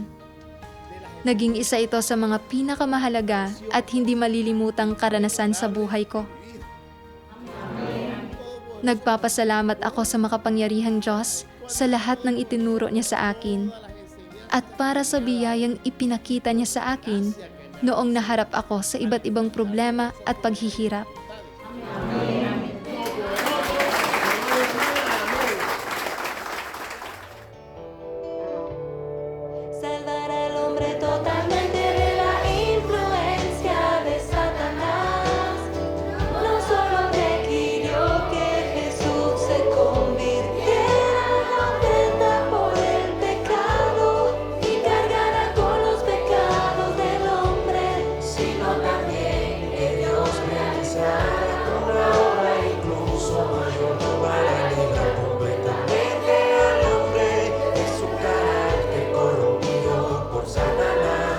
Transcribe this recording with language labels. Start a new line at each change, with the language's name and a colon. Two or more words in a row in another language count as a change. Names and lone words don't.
Filipino: Naging isa ito sa mga pinakamahalaga at hindi malilimutang karanasan sa buhay ko. Nagpapasalamat ako sa makapangyarihang Diyos sa lahat ng itinuro niya sa akin at para sa biyayang ipinakita niya sa akin noong naharap ako sa iba't ibang problema at paghihirap.
Spanish: Salvar al hombre totalmente de la influencia de Satanás. No solo requirió que Jesús se convirtiera en la ofrenda por el pecado y cargara con los pecados del hombre, sino también que Dios realizara con la obra incluso mayor para liberar completamente al hombre de su carácter corrompido por Satanás.